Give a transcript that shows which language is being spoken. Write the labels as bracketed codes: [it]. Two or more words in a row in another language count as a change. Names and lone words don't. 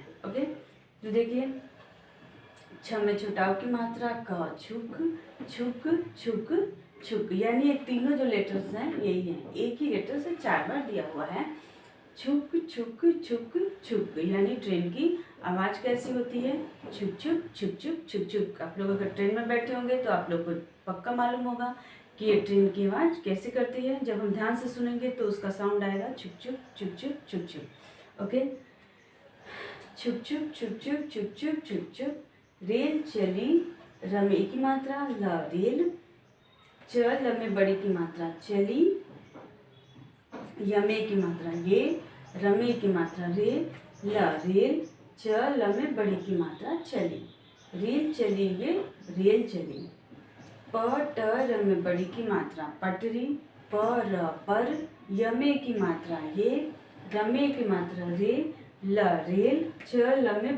[hi] ओके, तो देखिए छ में छुटाव की मात्रा क, छुक छुक छुक छुक, यानी ये तीनों जो लेटर्स हैं यही हैं, एक ही लेटर से 4 बार दिया हुआ है। छुक छुक छुक छुक यानी ट्रेन की आवाज़ कैसी होती है, छुक छुक छुक छुक छुक छुक। आप लोग अगर ट्रेन में बैठे होंगे तो आप लोग को पक्का मालूम होगा कि ये ट्रेन की आवाज़ कैसे करती है। जब हम ध्यान से सुनेंगे तो उसका साउंड आएगा छुक छुक छुक छुक छुक छुक। ओके, छुक छुक छुक छुक छुक छुक छुक छुक रेल चली, रमे की मात्रा ल रेल, च ल में बड़ी की मात्रा चली, यमे की मात्रा ये, रमे की मात्रा रे, ल रेल, च ल में बड़ी की मात्रा चली, रेल चली ये रेल चली, प ट र में बड़ी की मात्रा पटरी, प र पर, यमे की मात्रा ये, रमे की मात्रा रे, ल रेल, च ल में